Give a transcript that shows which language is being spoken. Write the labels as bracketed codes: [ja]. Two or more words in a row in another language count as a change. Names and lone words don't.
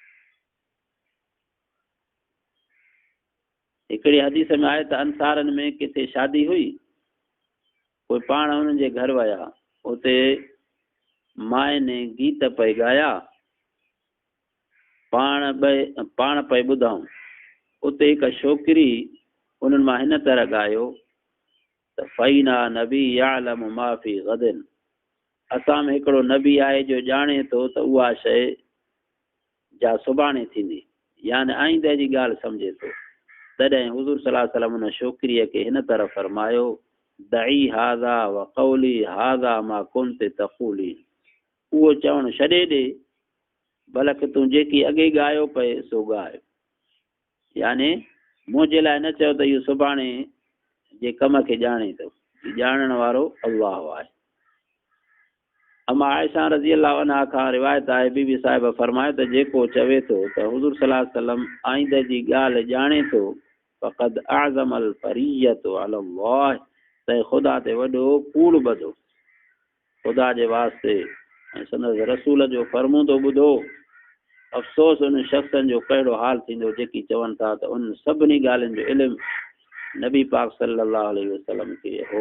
[sd] हिकिड़ी हदीस में आहे त अंसारनि में किथे शादी हुई, कोई पाण उन्हनि जे घर विया, उते माए ने गीत पई ॻाया, पाण पई ॿुधऊं। उते हिकु छोकिरी उन्हनि मां हिन तरह ॻायो त [ar] وفينا نبي يعلم ما في غد, [sd] असां में हिकिड़ो नबी आहे जो ॼाणे थो त उहा शइ जा सुभाणे थींदी, यानी आईंदह जी ॻाल्हि सम्झे थो। तॾहिं हुज़ूर [ar] صلى الله عليه وسلم [sd] उन छोकिरीअ खे हिन तरह फरमायो, [ar] دعي هذا وقولي هذا ما كنت تقولي, [sd] उहो चवणु छॾे ॾे, बल्कि तूं जेकी अॻे ॻायो पए सो ॻाए, यानी मुंहिंजे लाइ न चयो त इहो सुभाणे जे कम खे ॼाणे थो, ॼाणण वारो अल्लाह आहे। अमा आयशा [ar] رضي الله عنها [sd] खां रिवायत आहे, बीबी साहिब फरमायो त जेको चवे थो त हुज़ूर [ar] صلى الله عليه وسلم [sd] आईंदह जी ॻाल्हि ॼाणे थो, [ar] فقد أعظم الفرية الله, [sd] त ख़ुदा ते वॾो कूड़ ॿधो, ख़ुदा जे वास्ते ऐं संदसि रसूल जो फरमूदो ॿुधो अफ़सोस उन शख़्सनि जो कहिड़ो हाल थींदो जेकी चवनि था त उन सभिनी ॻाल्हियुनि जो इल्मु नबी पाक [ar] صلى الله عليه وسلم [sd] खे हो।